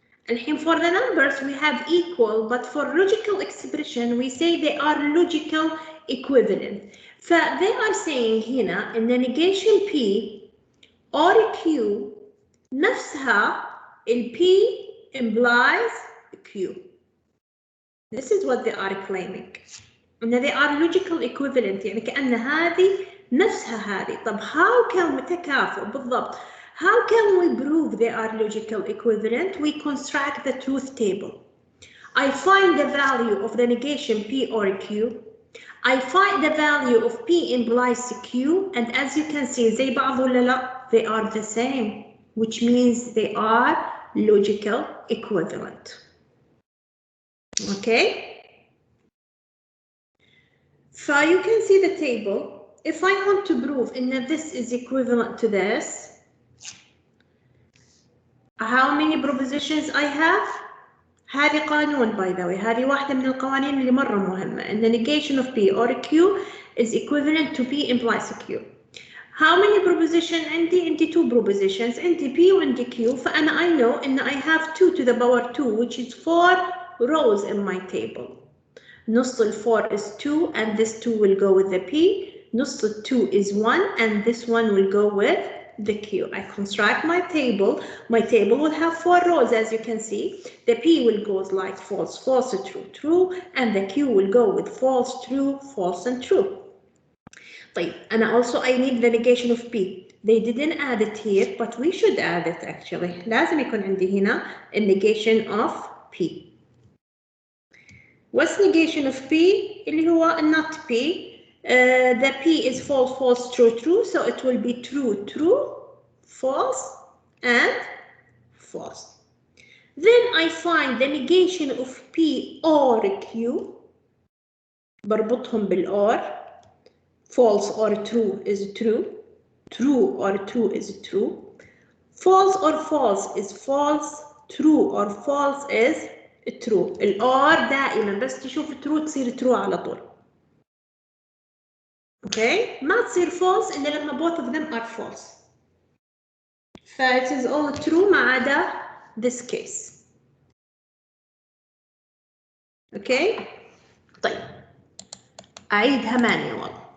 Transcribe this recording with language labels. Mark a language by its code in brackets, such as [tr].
[en] الحين for the numbers we have equal, but for logical expression we say they are logical equivalent. They are saying [ar] هنا إن [en] negation P or Q [ar] نفسها ال [en] P implies Q. This is what they are claiming. [ar] إن [en] they are logical equivalent [ar] يعني كأن هذه نفسها هذه. طب [en] how can [ar] متكافئ بالضبط. [en] How can we prove they are logical equivalent? We construct the truth table. I find the value of the negation P or Q. I find the value of P implies Q, and as you can see, [ar] زي بعض ولا لا? [en] They are the same, which means they are logical equivalent. Okay? So you can see the table. If I want to prove that this is equivalent to this, how many propositions I have? [ar] هذه قانون [en] by the way. [ar] هذه واحدة من القوانين اللي مرة مهمة. [en] And the negation of P or Q is equivalent to P implies Q. How many propositions [ar] عندي؟ عندي [en] 2 propositions. [ar] عندي P وعندي Q. فأنا [en] I know [ar] إن [en] I have 2 to the power 2, which is 4 rows in my table. [ar] نص ال [en] 4 is 2, and this 2 will go with the P. [ar] نص ال [en] 2 is 1, and this one will go with the Q. I construct my table. My table will have 4 rows, as you can see. The P will go like false, false, true, true, and the Q will go with false, true, false, and true. [ar] طيب, [en] and also I need the negation of P. They didn't add it here, but we should add it actually. [ar] لازم يكون عندي هنا [en] a negation of P. What's negation of P? [ar] اللي هو [en] not P. The P is false, false, true, true, so it will be true, true, false, and false. Then I find the negation of P or Q. [ar] بربطهم بالor. [en] False or true is true. True or true is true. False or false is false. True or false is true. [ar] الor دائما بس تشوف true تصير true على طول. [en] Okay, [ar] ما تصير false إلا لما [en] both of them are false. It is all true [ar] ما عدا [en] this case. Okay, [ar] طيب أعيدها [en] manual.